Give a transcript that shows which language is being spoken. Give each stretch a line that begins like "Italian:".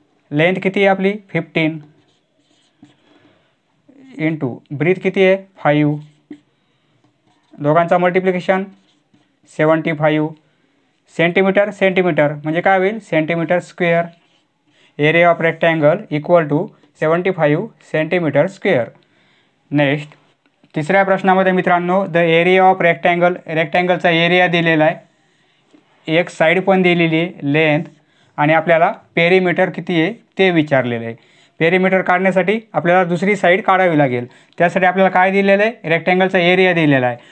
Marathi: Length किती आहे आपली 15, इंटू ब्रीथ किती आहे 5, दोघांचा मल्टिप्लिकेशन 75। सेंटीमीटर सेंटीमीटर म्हणजे काय होईल, centimetre square.
English: Area of rectangle equal to 75 centimetre square.
Marathi: Next तिसऱ्या प्रश्नामध्ये मित्रांनो,
English: the area of rectangle,
Marathi: रेक्टँगलचा area दिलेला आहे, एक साइड पण दिलेली आहे लेंथ, आणि आपल्याला पेरीमीटर किती आहे ते विचारलेलं आहे। पेरीमीटर काढण्यासाठी आपल्याला दुसरी साइड काढावी लागेल। त्यासाठी आपल्याला काय दिलेलं आहे, रेक्टँगलचा एरिया दिलेला आहे।